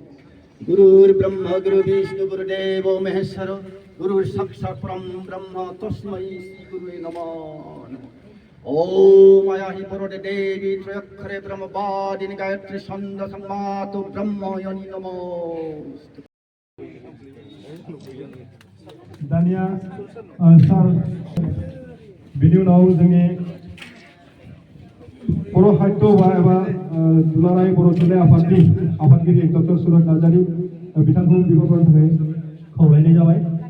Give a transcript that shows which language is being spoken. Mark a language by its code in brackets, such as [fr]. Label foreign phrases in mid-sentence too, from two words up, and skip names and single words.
[sa] गुरुर्ब्रह्मा गुरुर्विष्णु गुरुदेवो महेश्वर गुरुर्साक्षात् परं ब्रह्म तस्मै श्रीगुरुवे नमो नमः। ओम माया हि परोडे देवी त्रयक्षरे ब्रह्मवादिनी गायत्री छंद संमातु ब्रह्मयनि नमो। [brx] दानिया सार बिनि उनाव जोंनि बर' साहित्य एबा दुलाराय बर' थुनलाइ आफादनि आफादगिरि डक्टर सुरत नार्जारि बिथांखौ बिहरनो थाखाय खावलायनाय जाबाय।